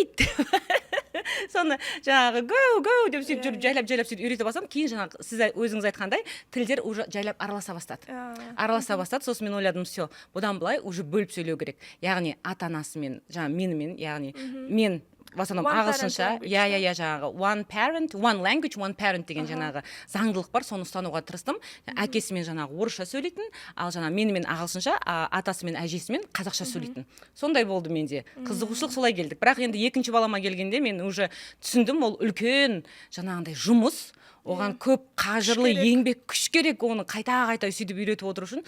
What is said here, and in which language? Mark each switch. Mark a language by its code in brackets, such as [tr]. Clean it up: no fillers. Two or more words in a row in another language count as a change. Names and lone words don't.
[kk] Соны жаңағы go деп сөйтіп жүріп жайлап сөйтіп үйрете бастадым. Кейін жаңағы сіз өзіңіз айтқандай тілдер уже жайлап араласа бастады. Сосын мен ойладым, все, бұдан былай уже бөліп сөйлеу керек. Яғни ата-анасымен, жаңағы менімен, яғни мен [ru] в основном [kk] ағылшынша, жаңағы [en] one parent, one language, one parent [kk] деген жаңағы заңдылық бар, соны ұстануға тырыстым. Әкесімен жаңағы орысша сөйлейтін, ал жаңағы менімен ағылшынша, атасымен әжесімен қазақша сөйлейтін. Сондай болды менде. Қызығушылық солай келдік. Бірақ енді екінші балама келгенде мен уже түсіндім, ол үлкен жаңағындай жұмыс, оған көп қажырлы еңбек, күш керек, оны қайта сөйтіп үйретіп отыру үшін.